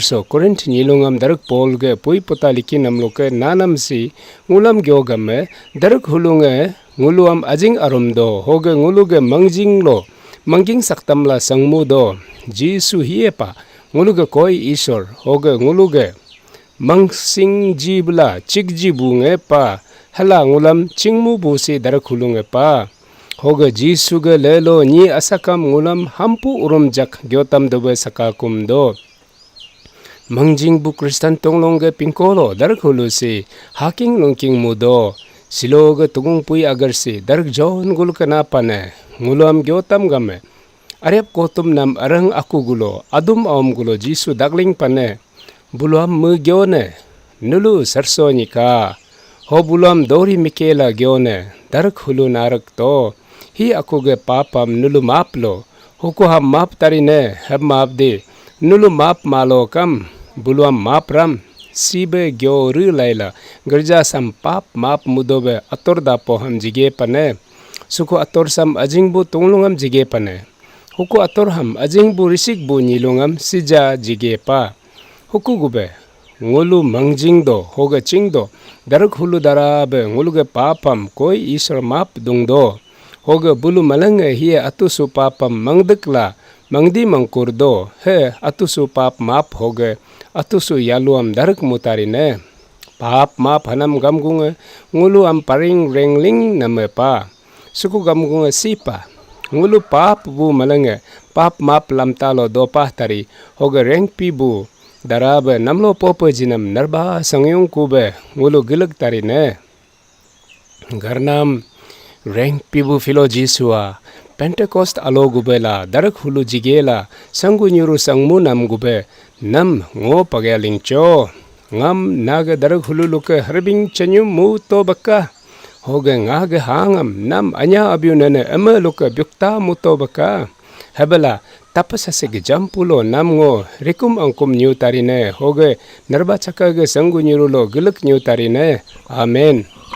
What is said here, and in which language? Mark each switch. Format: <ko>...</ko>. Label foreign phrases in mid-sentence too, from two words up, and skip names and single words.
<adi>so Korint nilungam darak pol ge pui pota liki namloke nanam si ngulam gyogame darak hulunge nguluam ajing arumdo hoge nguluge mangjing lo mangjing saktamla sangmudo Jisu hiepa nguluge koi isor hoge nguluge mangsing jibla chikji bunge pa hala ngulam chingmu busi darak hulunge pa hoge Jisu ge lelo ni asakam ngulam hampu urumjak gyotam dobe sakakum do mangjing bu Kristan tonglong ge pingkolo darak hulu si haking longking mudo siloga tugung pui agar si darak jon gulu kenapa ne ngulam gyotam game arep kotum nam arang aku gulo adum om gulo Jisu dagling pane buluam mu gyone nulu sarso nika ho buluam dori mikela gyone darak hulu narak to hi aku ge papam nulu maplo huko ham map tarine ham map de nulu map malo kam buluam mapram sibe gyoru laila gerja sam pap map mudobe ator dapo ham jige pane suko ator sam ajing bu tonglongam jige pane huko ator ham ajing bu risik bu nilongam sija jige pa huku gube ngulu mangjing do hoga chingdo darak hulu darabe nguluge papam koi isor map dungdo hoga bulu malanga hiya atusu papam mangdekla mangdi mangkurdo he atusu pap map hoge atusu yaluam darak mutarine pap map hanam gamgunga ngulu am paring rengling name pa suku gamgunga sipa ngulu pap bu malanga pap map lamtalo do pahtari hoge reng pibu darabe namlo popo jinam narba sangyong kube ngulu gilag tarine garnam reng pibu filo Jisua Pentecost alo gubela darak hulu jigela sangu nyuru sangmu nam gube nam ngo pagaling cho ngam naga darak hulu luke harbing chanyu mu to baka hoge ngaga hangam nam anya abyunane ama luke byukta mu to baka habala tapasa sege jampulo nam ngo rikum angkum nyu tarine hoge narba chaka ge sangu nyuru lo gilak nyu tarine amen</adi>